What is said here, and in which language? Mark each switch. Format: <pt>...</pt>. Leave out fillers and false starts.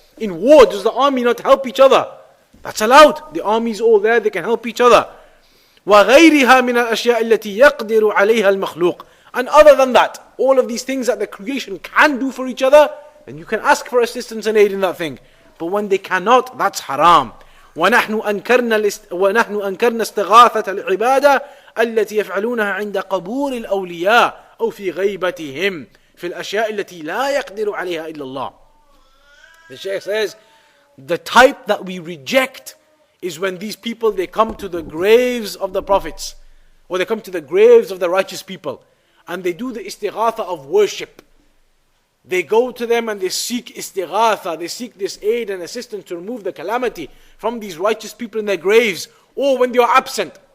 <en>In war, does the army not help each other? That's allowed. The army is all there, they can help each other.</en> <ar>وَغَيْرِهَا مِنَ الْأَشْيَاءِ الَّتِي يَقْدِرُ عَلَيْهَا الْمَخْلُوقِ.</ar> <en>And other than that, all of these things that the creation can do for each other, then you can ask for assistance and aid in that thing. But when they cannot, that's haram.</en> <ar>وَنَحْنُ أَنْكَرْنَا اسْتِغَاثَةَ الْعِبَادَةِ التي يفعلونها عند قبور الأولياء أو في غيبتهم في الأشياء التي لا يقدر عليها إلا الله.</ar> <en>The Shaykh says, the type that we reject is when these people, they come to the graves of the prophets, or they come to the graves of the righteous people, and they do the istighatha of worship. They go to them and they seek istighatha, they seek this aid and assistance to remove the calamity from these righteous people in their graves, or when they are absent.</en>